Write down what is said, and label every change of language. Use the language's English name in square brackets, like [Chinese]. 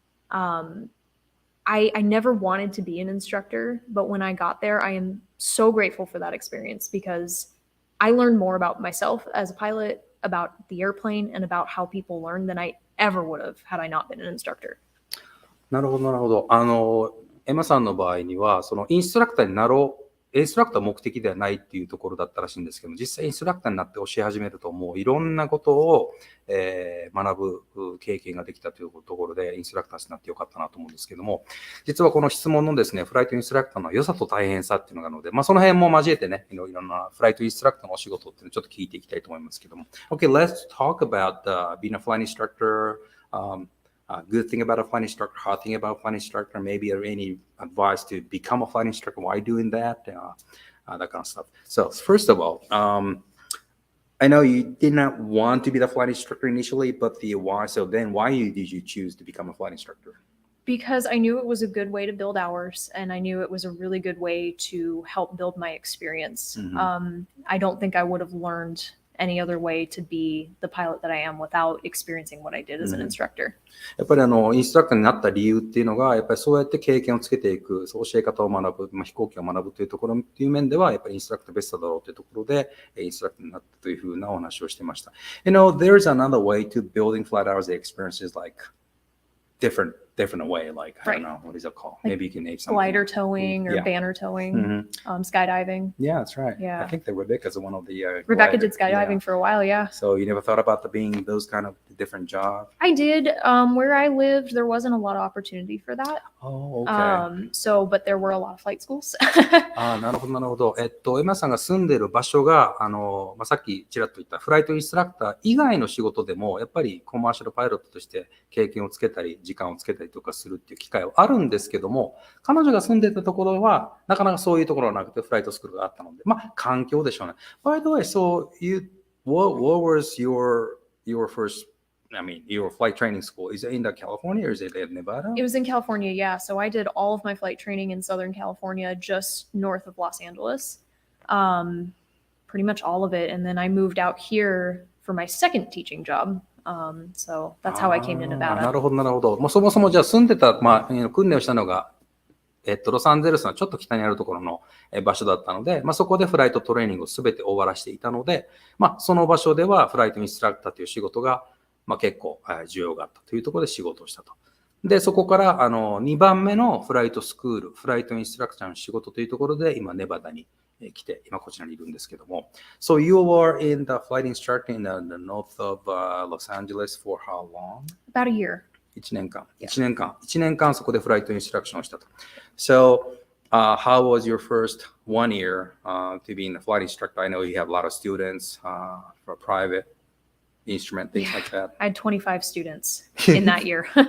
[English] I never wanted to be an instructor, but when I got there, I am so grateful for that experience because I learned more about myself as a pilot, about the airplane, and about how people learn than I ever would have had I not been an instructor. [Japanese] なるほど、なるほど。エマさんの場合には、そのインストラクターになろう、インストラクターは目的ではないっていうところだったらしいんですけども、実際インストラクターになって教え始めると、もういろんなことを、学ぶ経験ができたというところで、インストラクターになってよかったなと思うんですけども、実はこの質問のですね、フライトインストラクターの良さと大変さっていうのがあるので、その辺も交えてね、いろんなフライトインストラクターのお仕事っていうのをちょっと聞いていきたいと思いますけども。 [English] Okay, let's talk about being a flight instructor.Good thing about a flight instructor, hard thing about a flight instructor, maybe any advice to become a flight instructor, why doing that, that kind of stuff. So first of all, I know you did not want to be the flight instructor initially, but the why, so then why did you choose to become a flight instructor? Because I knew it was a good way to build hours, and I knew it was a really good way to help build my experience. I don't think I would have learned any other way to be the pilot that I am without experiencing what I did as an instructor. [Japanese] やっぱりインストラクターになった理由っていうのが、やっぱりそうやって経験をつけていく、教え方を学ぶ、飛行機を学ぶというところっていう面では、やっぱりインストラクターベストだろうというところで、インストラクターになったというふうなお話をしてました。 [English] There's another way to building flight hours experiences like different way, like, I don't know, what is it called? Like maybe you can name something. Glider towing or banner towing, skydiving. Yeah, that's right. Yeah. I think that Rebecca's one of the Rebecca did skydiving for a while, yeah. So you never thought about being those kind of different jobs? I did. Where I lived, there wasn't a lot of opportunity for that. Oh, okay. But there were a lot of flight schools. [Japanese] なるほど、なるほど。エマさんが住んでる場所が、さっきちらっと言ったフライトインストラクター以外の仕事でも、やっぱりコマーシャルパイロットとして経験をつけたり、時間をつけたりとかするっていう機会はあるんですけども、彼女が住んでたところは、なかなかそういうところはなくて、フライトスクールがあったので、環境でしょうね。 [English] By the way, so what was your first, your flight training school? Is it in California or is it in Nevada? It was in California, yeah. So I did all of my flight training in Southern California, just north of Los Angeles. Pretty much all of it. And then I moved out here for my second teaching job. So that's how I came to Nevada. [Japanese] なるほど、なるほど。そもそもじゃあ住んでた、訓練をしたのがロサンゼルスのちょっと北にあるところの場所だったので、そこでフライトトレーニングをすべて終わらしていたので、その場所ではフライトインストラクターという仕事が、結構需要があったというところで仕事をしたと。で、そこから2番目のフライトスクール、フライトインストラクターの仕事というところで、今、ネバダに来て、今こちらにいるんですけども。 [English] So you were in the flight instructor in the north of Los Angeles for how long? About a year. [Japanese] 1年間。 1年間そこでフライトインストラクションをしたと。 [English] So,how was your first 1 year to be in the flight instructor? I know you have a lot of students for private instrument, things like that. I had 25 students in that year.